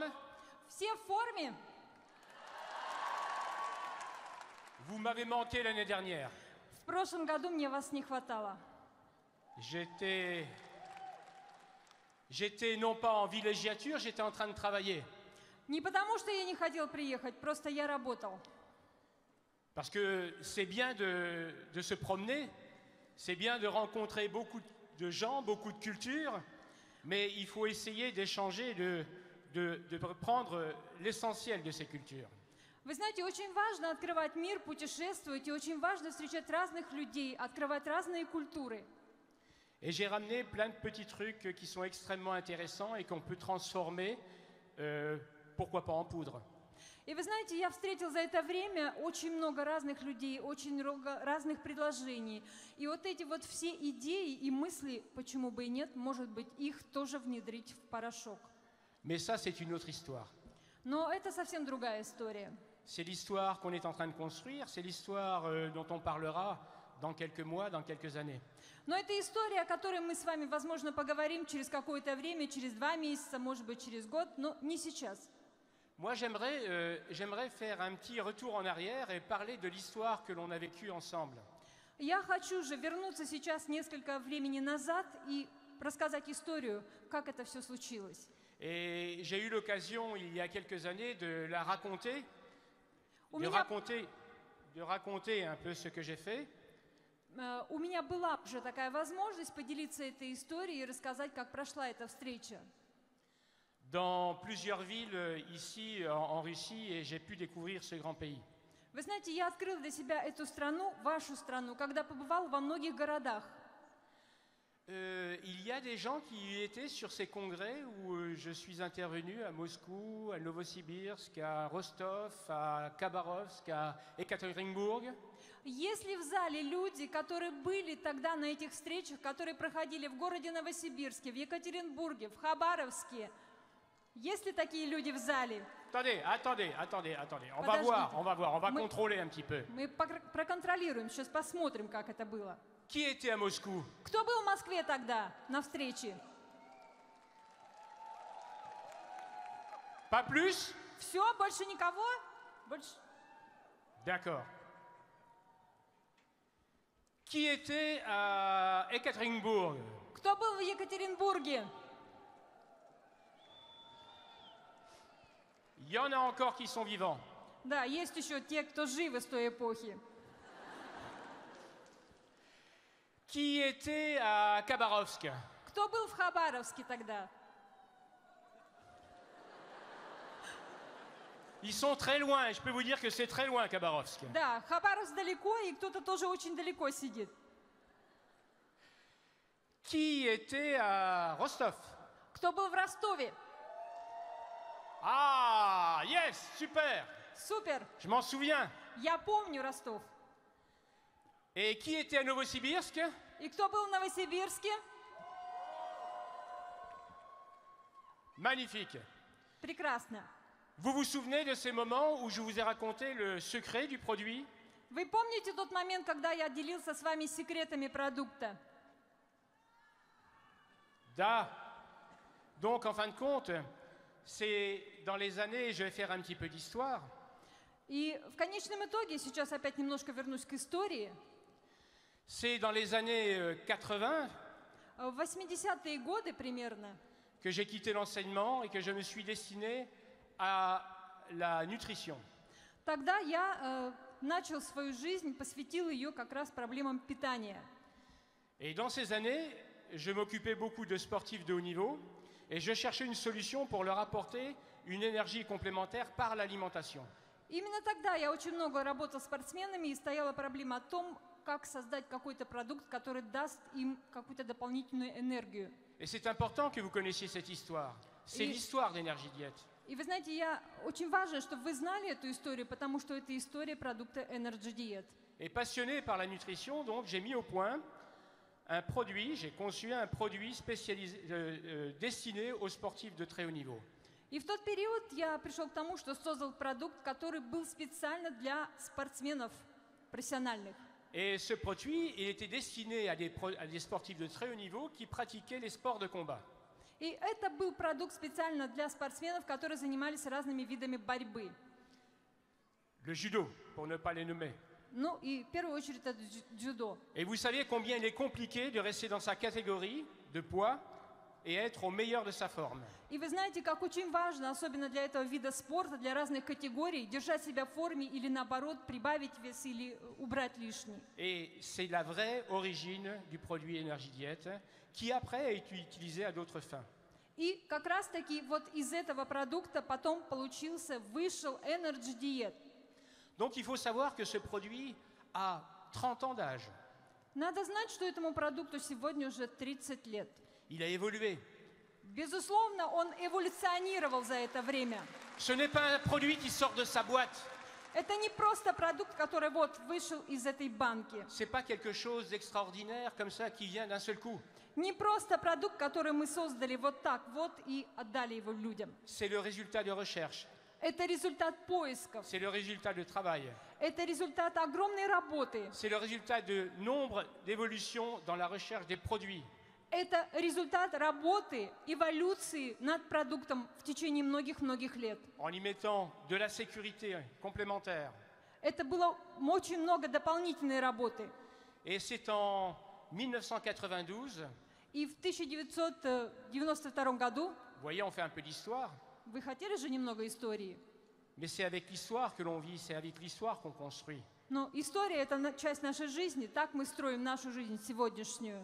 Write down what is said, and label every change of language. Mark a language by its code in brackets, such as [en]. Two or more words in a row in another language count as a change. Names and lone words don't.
[ru] Все в форме. [fr] Vous m'avez manqué l'année dernière. [ru] В прошлом году мне вас не хватало. [fr] J'étais non pas en villégiature, j'étais en train de travailler. [ru] Не потому, что я не хотел приехать, просто я работал. [fr] Parce que c'est bien de se promener, c'est bien de rencontrer beaucoup de gens, beaucoup de cultures, mais il faut essayer d'échanger, de prendre l'essentiel de ces cultures. [ru] Вы знаете, очень важно открывать мир, путешествовать, и очень важно встречать разных людей, открывать разные культуры. [fr] Et j'ai ramené plein de petits trucs qui sont extrêmement intéressants et qu'on peut transformer, pourquoi pas en poudre. [ru] И вы знаете, я встретил за это время очень много разных людей, очень много разных предложений. И вот эти вот все идеи и мысли, почему бы и нет, может быть, их тоже внедрить в порошок. [fr] Mais ça, c'est une autre histoire. [ru] Но это совсем другая история. [fr] C'est l'histoire qu'on est en train de construire, c'est l'histoire dont on parlera dans quelques mois, dans quelques années. [ru] Но это история, о которой мы с вами, возможно, поговорим через какое-то время, через 2 месяца, может быть, через год, но не сейчас. [fr] Moi, j'aimerais faire un petit retour en arrière et parler de l'histoire que l'on a vécue ensemble. [ru] Я хочу же вернуться сейчас несколько времени назад и рассказать историю, как это все случилось. [fr] Et j'ai eu l'occasion, il y a quelques années, de la raconter, de raconter un peu ce que j'ai fait. [ru] У меня была уже такая возможность поделиться этой историей и рассказать, как прошла эта встреча. [fr] Dans plusieurs villes ici en Russie et j'ai pu découvrir ce grand pays. [ru] Вы знаете, я открыл для себя эту страну, вашу страну, когда побывал во многих городах. [fr] Il y a des gens qui étaient sur ces congrès où je suis intervenu à Moscou, à Novosibirsk, à Rostov, à Khabarovsk, à Ekaterinbourg. [ru] Есть ли в зале люди, которые были тогда на этих встречах, которые проходили в городе Новосибирске, в Екатеринбурге, в Хабаровске? Есть ли такие люди в зале? [fr] Attendez. On va voir, on va contrôler un petit peu. [ru] Мы проконтролируем, сейчас посмотрим, как это было. [fr] Qui était à Moscou? [ru] Кто был в Москве тогда на встрече? [fr] Pas plus? [ru] Все, больше никого? Больше... [fr] D'accord. Qui était à Ekaterinbourg? [ru] Кто был в Екатеринбурге? [fr] Il y en a encore qui sont vivants. [ru] Да, есть еще те, кто живы с той эпохи. [fr] Qui était à Khabarovsk? [ru] Кто был в Хабаровске тогда? [fr] Ils sont très loin, je peux vous dire que c'est très loin, Khabarovsk. [ru] Да, Хабаровск далеко, и кто-то тоже очень далеко сидит. [fr] Qui était à Rostov? [ru] Кто был в Ростове? [en] Ah, yes, super. [ru] Супер! [fr] Je m'en souviens. [ru] Я помню Ростов. [fr] Et qui était à Novosibirsk? [ru] И кто был в Новосибирске? [fr] Magnifique. [ru] Прекрасно. [fr] Vous vous souvenez de ces moments où je vous ai raconté le secret du produit? [ru] Вы помните тот момент, когда я делился с вами секретами продукта? Da. [fr] Donc, en fin de compte, c'est dans les années, je vais faire un petit peu d'histoire, [ru] И в конечном итоге, сейчас опять немножко вернусь к истории, [fr] c'est dans les années 80 [ru] в 80-е годы примерно [fr] que j'ai quitté l'enseignement et que je me suis destiné à la nutrition. [ru] тогда я начал свою жизнь, посвятил ее как раз проблемам питания. [fr] Et dans ces années, je m'occupais beaucoup de sportifs de haut niveau et je cherchais une solution pour leur apporter une énergie complémentaire par l'alimentation. [ru] Именно тогда я очень много работал с спортсменами, и стояла проблема о том, как создать какой-то продукт, который даст им какую-то дополнительную энергию. [fr] Et c'est important que vous connaissiez cette histoire. C'est Et- l'histoire d'Energy Diet. [ru] И вы знаете, очень важно, чтобы вы знали эту историю, потому что это история продукта Energy Diet. [fr] Et passionné par la nutrition, donc j'ai mis au point un produit, j'ai conçu un produit spécialisé, destiné aux sportifs de très haut niveau. [ru] И в тот период я пришел к тому, что создал продукт, который был специально для спортсменов профессиональных. [fr] Et ce produit, il était destiné à des sportifs de très haut niveau qui pratiquaient les sports de combat. [ru] И это был продукт специально для спортсменов, которые занимались разными видами борьбы. [fr] Le judo, pour ne pas les nommer. [ru] Ну и в первую очередь это дзюдо. [fr] Et vous saviez combien il est compliqué de rester dans sa catégorie de poids et être au meilleur de sa forme. [ru] И вы знаете, как очень важно, особенно для этого вида спорта, для разных категорий, держать себя в форме или наоборот прибавить вес или убрать лишний. [fr] Et c'est la vraie origine du produit Energy Diet qui après a été utilisé à d'autres fins. [ru] И как раз-таки вот из этого продукта потом вышел Energy Diet. [fr] Donc il faut savoir que ce produit a 30 ans d'âge. [ru] Надо знать, что этому продукту сегодня уже 30 лет. [fr] Il a évolué. [ru] Безусловно, он эволюционировал за это время. [fr] Ce n'est pas un produit qui sort de sa boîte. [ru] Это не просто продукт, который вот вышел из этой банки. [fr] C'est pas quelque chose d'extraordinaire comme ça qui vient d'un seul coup. [ru] Не просто продукт, который мы создали вот так вот и отдали его людям. [fr] C'est le résultat de recherche. [ru] Это результат поисков. [fr] C'est le résultat de travail. [ru] Это результат огромной работы. [fr] C'est le résultat de nombre d'évolutions dans la recherche des produits. [ru] Это результат работы, эволюции над продуктом в течение многих-многих лет. [fr] En y mettant de la sécurité complémentaire. [ru] Это было очень много дополнительной работы. [fr] Et c'est en 1992, [ru] И в 1992 году, [fr] vous voyez, on fait un peu d'histoire, [ru] вы хотели же немного истории? [fr] mais c'est avec l'histoire que l'on vit, c'est avec l'histoire qu'on construit. [ru] Но история – это часть нашей жизни, так мы строим нашу жизнь сегодняшнюю.